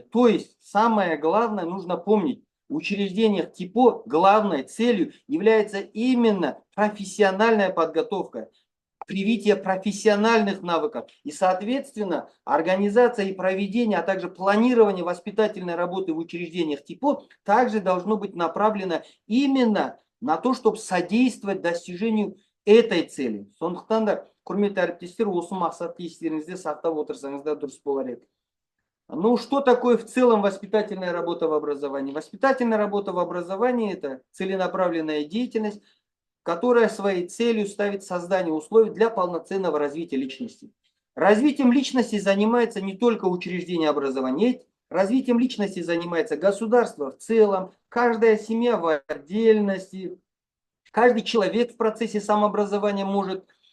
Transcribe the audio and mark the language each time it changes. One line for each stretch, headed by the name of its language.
Russian: То есть, самое главное нужно помнить. В учреждениях ТИПО главной целью является именно профессиональная подготовка, привитие профессиональных навыков. И, соответственно, организация и проведение, а также планирование воспитательной работы в учреждениях ТИПО также должно быть направлено именно на то, чтобы содействовать достижению этой цели.
Kazakh: Сондықтан да, құрметті әріптестер, осы мақсатты естеріңізде сақтап отырсаңыздар дұрыс болар еді.
Russian: Ну, что такое в целом воспитательная работа в образовании? Воспитательная работа в образовании – это целенаправленная деятельность, которая своей целью ставит создание условий для полноценного развития личности. Развитием личности занимается не только учреждение образования, развитием личности занимается государство в целом, каждая семья в отдельности, каждый человек в процессе самообразования может